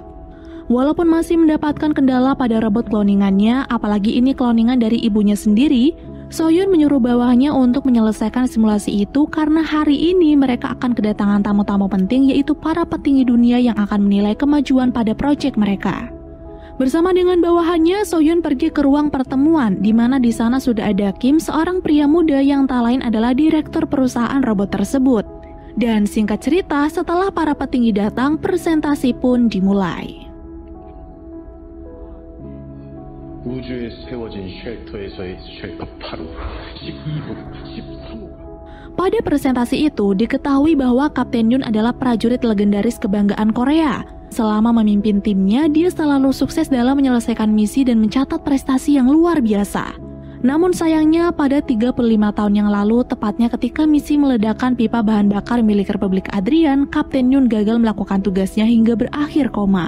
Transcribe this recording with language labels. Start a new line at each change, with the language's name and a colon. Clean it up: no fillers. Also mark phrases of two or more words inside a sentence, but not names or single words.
Indonesian: Walaupun masih mendapatkan kendala pada robot cloningannya, apalagi ini cloningan dari ibunya sendiri, Sohyun menyuruh bawahnya untuk menyelesaikan simulasi itu karena hari ini mereka akan kedatangan tamu-tamu penting, yaitu para petinggi dunia yang akan menilai kemajuan pada proyek mereka. Bersama dengan bawahannya, Sohyun pergi ke ruang pertemuan, di mana di sana sudah ada Kim, seorang pria muda yang tak lain adalah direktur perusahaan robot tersebut. Dan singkat cerita, setelah para petinggi datang, presentasi pun dimulai.
Korean: 우주에 세워진 쉘터에서의 쉘터 8호, 12호, 13호.
Indonesian: Pada presentasi itu diketahui bahwa Kapten Yun adalah prajurit legendaris kebanggaan Korea. Selama memimpin timnya, dia selalu sukses dalam menyelesaikan misi dan mencatat prestasi yang luar biasa. Namun sayangnya pada 35 tahun yang lalu, tepatnya ketika misi meledakkan pipa bahan bakar milik Republik Adrian, Kapten Yun gagal melakukan tugasnya hingga berakhir koma.